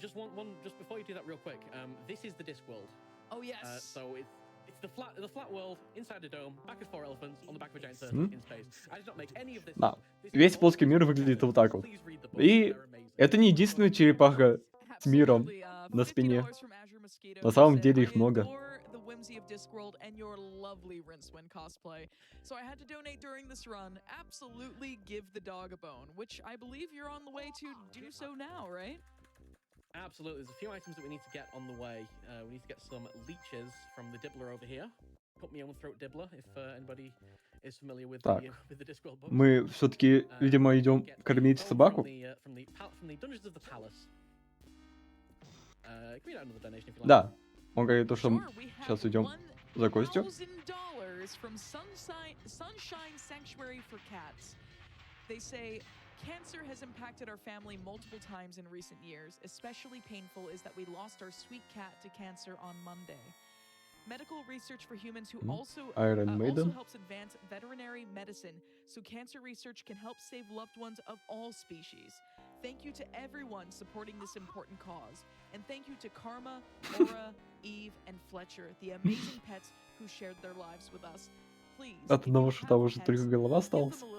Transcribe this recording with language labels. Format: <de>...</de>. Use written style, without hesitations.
<en>Just just before you do that real quick. This is the Discworld. Oh yes. So it's the flat world inside a dome, back of 4 elephants, on the back of a giant turtle in space. I did not make any of this.</en> <ru>Да. Весь плоский мир выглядит вот так вот. И это не единственная черепаха с миром на спине. На самом деле их много.</ru> <en>Of Discworld and your lovely Rincewind cosplay. So I had to donate during this run. Absolutely give the dog a bone, which I believe you're on the way to do so now, right? Absolutely. There's a few items that we need to get on the way. We need to get some leeches from the Dibbler over here. Put me on throat Dibbler, if anybody is familiar with the Discworld book.</en> <ru>Мы все-таки, видимо, идем кормить собаку.</ru> <en>From the Dungeons of the Palace. Can we get another donation if you like?</en> <ru>Да. Он говорит, что сейчас идем за Костю.</ru> <en>From Sunshine Sanctuary for Cats. They say cancer has impacted our family multiple times in recent years. Especially painful is that we lost our sweet cat to cancer on Monday. Medical research for humans who also helps advance veterinary medicine, so cancer research can help save loved ones of all species. Thank you to everyone supporting this important cause. And thank you to Karma, Laura, Eve, and Fletcher, the amazing pets who shared their lives with us. Please,</en> <ru>От одного шута уже только голова осталась.</ru>